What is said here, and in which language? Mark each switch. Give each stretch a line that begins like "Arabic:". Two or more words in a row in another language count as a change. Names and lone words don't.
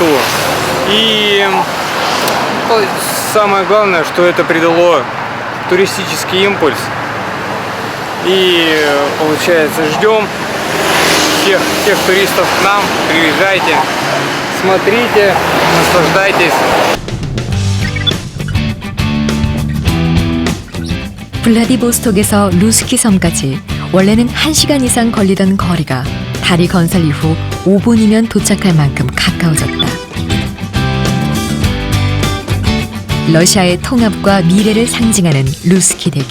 Russian: И самое главное, что это придало туристический импульс. И получается, ждем всех туристов к нам, приезжайте, смотрите, наслаждайтесь.
Korean: 블라디보스톡에서 루스키 섬까지 원래는 1시간 이상 걸리던 거리가 다리 건설 이후 5분이면 도착할 만큼 가까워졌다. 러시아의 통합과 미래를 상징하는 루스키 대교.